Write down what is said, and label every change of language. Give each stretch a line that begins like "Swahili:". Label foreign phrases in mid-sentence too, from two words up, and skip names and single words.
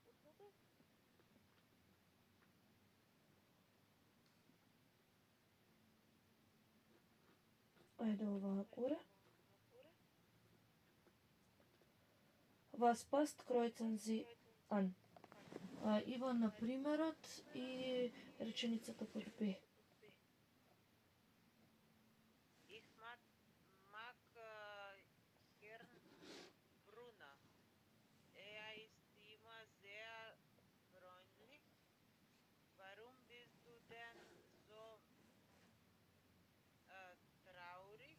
Macedonian: Ајде оваа горе.
German: Was passt kreuzen Sie an?
Macedonian: Ива на примерот и реченицата под Б.
German: Ich mag Herrn Brunner. Ist immer sehr freundlich. Warum bist du denn so traurig?